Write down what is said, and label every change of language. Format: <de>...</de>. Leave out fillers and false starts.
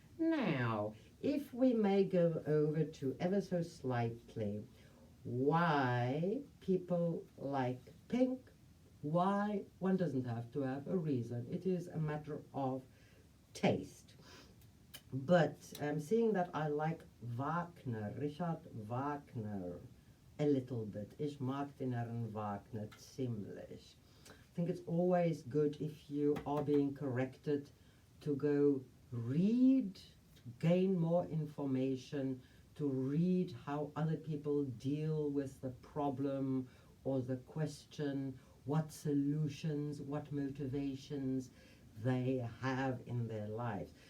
<en>Now, if we may go over to ever so slightly why people like pink, why one doesn't have to have a reason. It is a matter of taste. But seeing that I like Wagner, Richard Wagner, a little bit.</en> <de>Ich mag den Herrn Wagner ziemlich.</de> <en>I think it's always good if you are being corrected to go read, gain more information, to read how other people deal with the problem or the question, what solutions, what motivations they have in their lives.</en>